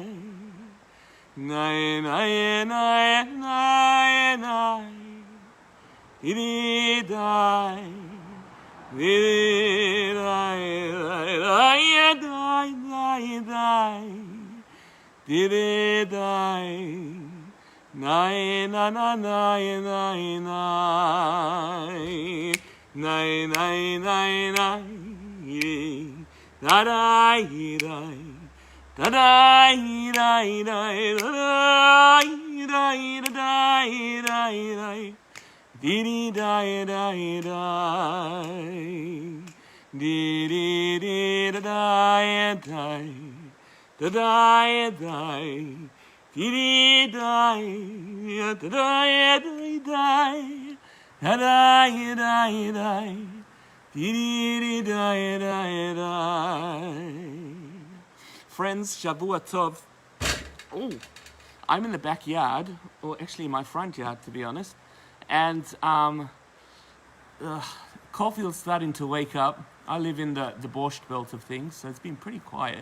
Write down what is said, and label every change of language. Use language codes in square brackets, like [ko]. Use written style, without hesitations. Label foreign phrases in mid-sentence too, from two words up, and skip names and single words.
[en] Nay nay nay nay nay. Dee die, dee die, die, die, die, dee die, nai, na, na, nai, nai, nai, nai, nai, nai, nai, da, die, die, da, die, die, die, die, die, die. Dee dee die die die, dee dee dee da die die, da die die, dee dee die, da die die, da die die die, dee dee die die die. Friends, [he] Shavua Tov. [en] Oh, I'm in the backyard, or actually my front yard, to be honest. And Caulfield's starting to wake up. I live in the Borscht belt of things, so it's been pretty quiet.